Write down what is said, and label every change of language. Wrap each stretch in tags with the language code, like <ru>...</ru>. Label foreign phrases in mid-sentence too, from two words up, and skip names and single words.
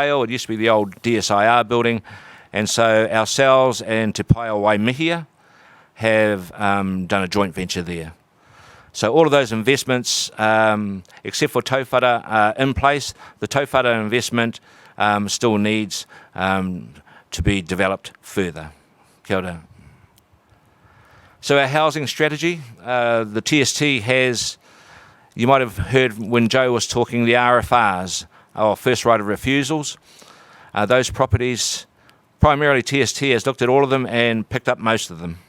<en>It used to be the old DSIR building, and so ourselves and Te Paia Waimihia have done a joint venture there. So all of those investments, except for Tauwhara, are in place. The Tauwhara investment still needs to be developed further.</en> <mi>Kia ora.</mi> <en>So our housing strategy, the TST has, you might have heard when Joe was talking, the RFRs, or first right of refusals. Those properties, primarily TST has looked at all of them and picked up most of them.</en>